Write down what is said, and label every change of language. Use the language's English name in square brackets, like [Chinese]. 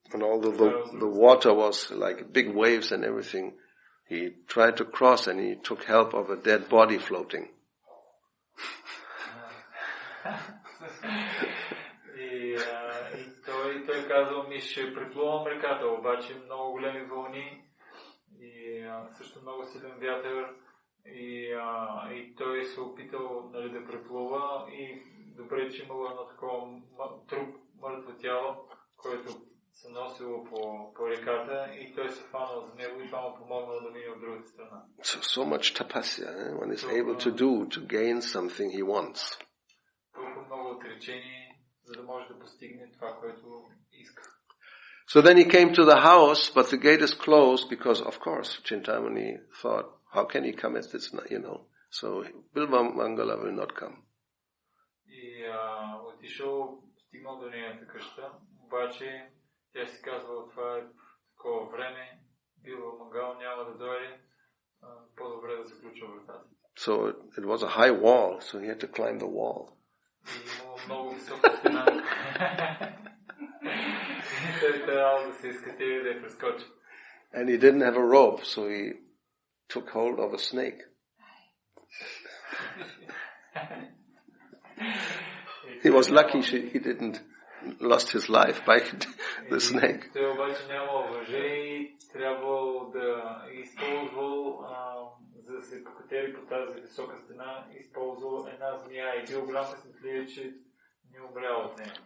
[English] And although the water was like big waves and everything, he tried to cross and he took help of a dead body floating. [Bulgarian] И той казал, ще преплувам реката, обаче много големи вълни и също много силен вятър и той се опитал да преплува и добре, че имало едно такова труп, мъртво тяло, което се носило по реката и той се фанал за него и това му помогнало да мине от другата страна. [English] So much tapasya, one is able to do to gain something he wants. [Bulgarian] Толкова много отречение, за да може да постигне това, което иска. [English] So then he came to the house, but the gate is closed because, of course, Chintamani thought, how can he come at this, So Bilvamangala will not come. [Bulgarian] И отишъл, стигнал до нейната къща, обаче тя си казвала, това е такова време, Билвамангала няма да дойде, по-добре да заключа вратата. [English] So it was a high wall, so he had to climb the wall. [Bulgarian] И имало много висока стена. той трябвало да се изкатери и да я прескочи. [English] And he didn't have a rope, so he took hold of a snake. He was lucky he didn't lost his life by the snake. [Bulgarian] Той обаче нямал въже и трябвало да използвал, за да се покатери по тази висока стена, използвал една змия и бил голям късметлия, че не умрял от нея.